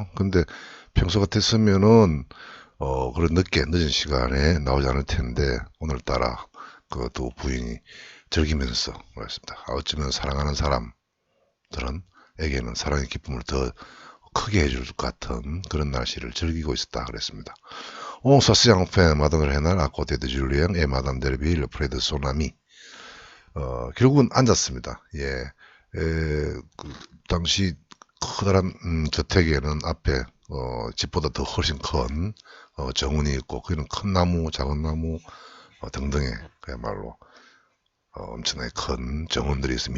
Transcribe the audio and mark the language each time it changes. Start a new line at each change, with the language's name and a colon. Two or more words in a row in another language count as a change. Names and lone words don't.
Korean: 근데 평소 같았으면은 그런 늦은 시간에 나오지 않을 텐데 오늘따라 그 두 부인이 즐기면서 그랬습니다. 어쩌면 사랑하는 사람들은에게는 사랑의 기쁨을 더 크게 해줄 것 같은 그런 날씨를 즐기고 있었다 그랬습니다.
French: On s'assied enfin, Madame Renal à côté de Julien et Madame Derville près de son ami.
Korean: 결국은 앉았습니다. 당시 커다란 저택에는 앞에 집보다 더 훨씬 큰 정원이 있고 거기는 큰 나무, 작은 나무 등등의 그야말로 엄청나게 큰 정원들이 있습니다.